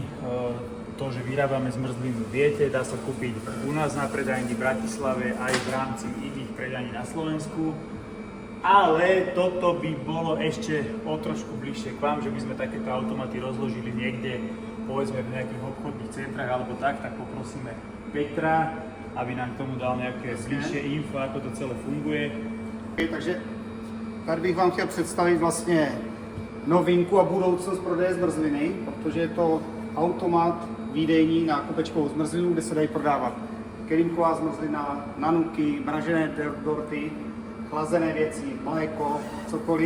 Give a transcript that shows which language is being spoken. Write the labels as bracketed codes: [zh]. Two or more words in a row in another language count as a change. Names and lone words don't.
[sk] To, že vyrábame zmrzlinu, viete, dá sa kúpiť u nás na predajni v Bratislave aj v rámci iných predajní na Slovensku. Ale toto by bolo ešte o trošku bližšie k vám, že by sme takéto automaty rozložili niekde, povedzme v nejakých obchodných centrách alebo tak poprosíme Petra, aby nám k tomu dal nejaké bližšie info, ako to celé funguje. [cs] Takže tady bych vám chtěl představit vlastně novinku a budoucnost prodeje zmrzliny, protože je to automat výdejní na kopečkovou zmrzlinu, kde se dají prodávat kelímková zmrzlina, nanuky, mražené dorty, chlazené věci, mléko, cokoliv.